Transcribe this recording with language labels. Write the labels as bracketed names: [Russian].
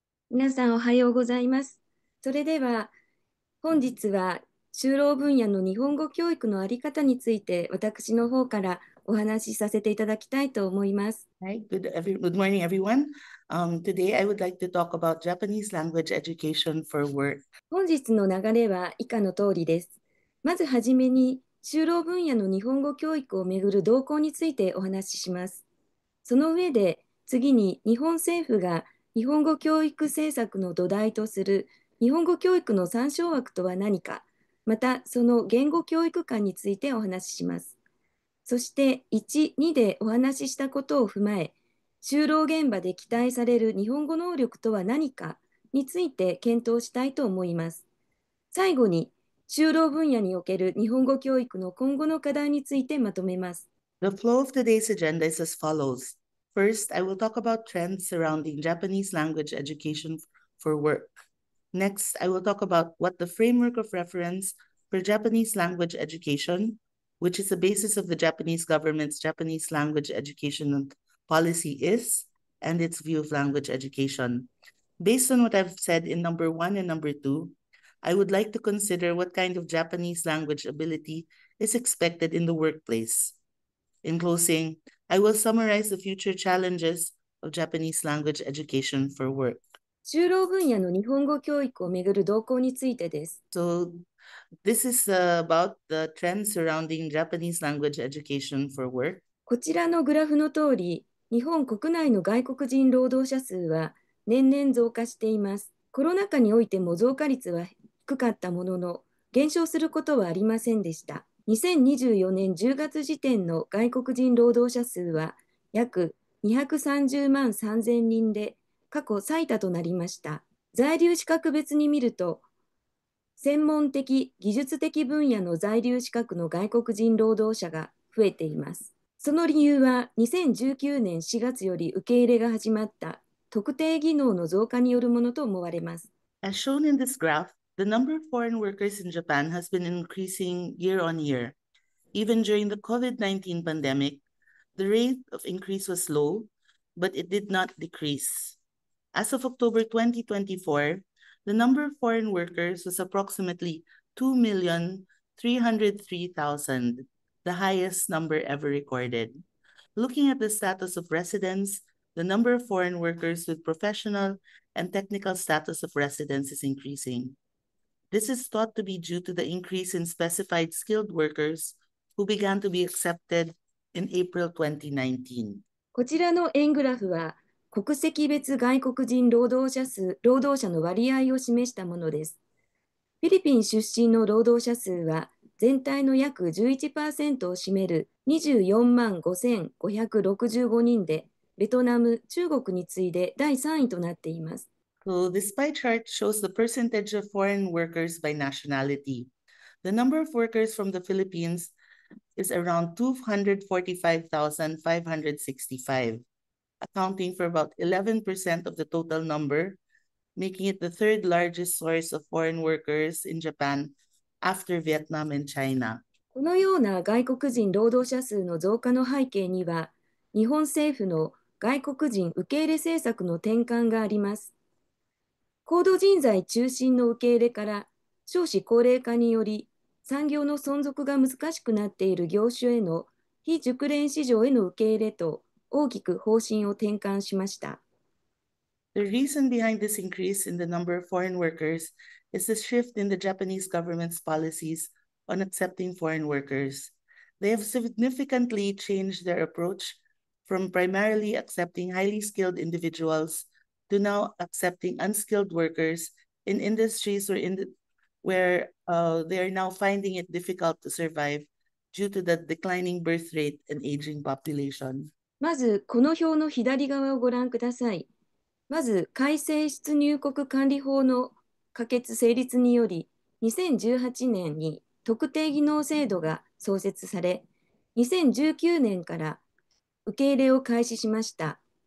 [Japanese] 皆さんおはようございます。それでは本日は就労分野の日本語教育のあり方について私の方からお話しさせていただきたいと思います。 [English] Hi, good morning, everyone. Today I would like to talk about Japanese language education for work. [Japanese] 本日の流れは以下の通りです。まずはじめに就労分野の日本語教育をめぐる動向についてお話しします。その上で次に日本政府が日本語教育政策の土台とする日本語教育の参照枠とは何か、またその言語教育観についてお話しします。そして1、2でお話ししたことを踏まえ、就労現場で期待される日本語能力とは何かについて検討したいと思います。最後に、就労分野における日本語教育の今後の課題についてまとめます。 [English] The flow of today's agenda is as follows. First, I will talk about trends surrounding Japanese language education for work. Next, I will talk about what the framework of reference for Japanese language education, which is the basis of the Japanese government's Japanese language education policy is, and its view of language education. Based on what I've said in number 1 and number 2, I would like to consider what kind of Japanese language ability is expected in the workplace. In closing, I will summarize the future challenges of Japanese language education for work. [Japanese] 就労分野の日本語教育をめぐる動向についてです。 [English] So this is about the trends surrounding Japanese language education for work. [Japanese] こちらのグラフの通り、日本国内の外国人労働者数は年々増加しています。コロナ禍においても増加率は低かったものの、減少することはありませんでした。 2024年10月時点の外国人労働者数は約230万3000人で過去最多となりました。在留資格別に見ると、専門的・技術的分野の在留資格の外国人労働者が増えています。その理由は2019年4月より受け入れが始まった特定技能の増加によるものと思われます。 [English] As shown in this graph, the number of foreign workers in Japan has been increasing year on year. Even during the COVID-19 pandemic, the rate of increase was low, but it did not decrease. As of October 2024, the number of foreign workers was approximately 2,303,000, the highest number ever recorded. Looking at the status of residents, the number of foreign workers with professional and technical status of residence is increasing. This is thought to be due to the increase in specified skilled workers who began to be accepted in April 2019. [Japanese] こちらの円グラフは国籍別外国人労働者の割合を示したものです。フィリピン出身の労働者数は全体の約 11% を占める24万5565人で、ベトナム、中国に次いで第3位となっています。 [English] So this pie chart shows the percentage of foreign workers by nationality. The number of workers from the Philippines is around 245,565, accounting for about 11% of the total number, making it the third largest source of foreign workers in Japan after Vietnam and China. [Japanese] このような外国人労働者数の増加の背景には、日本政府の外国人受け入れ政策の転換があります。高度人材中心の受け入れから少子高齢化により産業の存続が難しくなっている業種への非熟練市場への受け入れと大きく方針を転換しました。 [English] The reason behind this increase in the number of foreign workers is the shift in the Japanese government's policies on accepting foreign workers. They have significantly changed their approach from primarily accepting highly skilled individuals to now accepting unskilled workers in industries where they are now finding it difficult to survive due to the declining birth rate and aging population. [Japanese] まず、この表の左側をご覧ください。まず、改正出入国管理法の可決成立により、2018年に特定技能制度が創設され、2019年から受け入れを開始しました。